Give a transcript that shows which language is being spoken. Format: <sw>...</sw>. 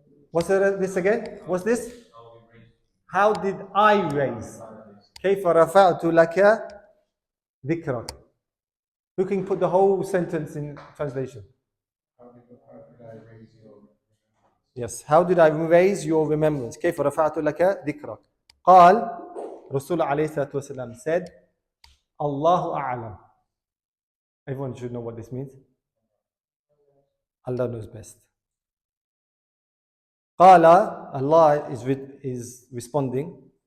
<en>What's this again? What's this? How did I raise?</en> <ar>كيف رفعت لك ذكرك.</ar> <en>Who can put the whole sentence in translation? How did I raise your remembrance? Yes. How did I raise your remembrance?</en> <ar>كيف رفعت لك ذكرك. قال, Rasul عليه الصلاة والسلام</ar> <en>said,</en> <ar>الله أعلم.</ar> <en>Everyone should know what this means. Allah knows best. Qala, Allah is responding.</en>